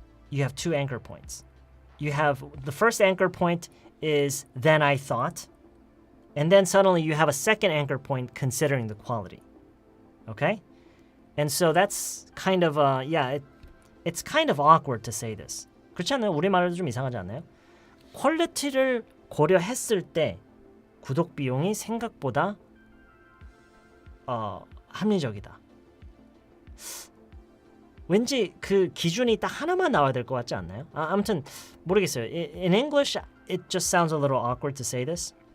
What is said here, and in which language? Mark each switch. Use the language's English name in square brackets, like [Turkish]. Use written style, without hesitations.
[English] You have two anchor points. You have the first anchor point is then I thought, and then suddenly you have a second anchor point considering the quality. Okay? And so that's kind of it's kind of awkward to say this. [Korean] 그렇지 않나요? 우리말로도 좀 이상하지 않나요? 퀄리티를 고려했을 때 구독 비용이 생각보다 합리적이다. 왠지 그 기준이 딱 하나만 나와야 될 것 같지 않나요? 아무튼 모르겠어요. [English] In English, it just sounds a little awkward to say this.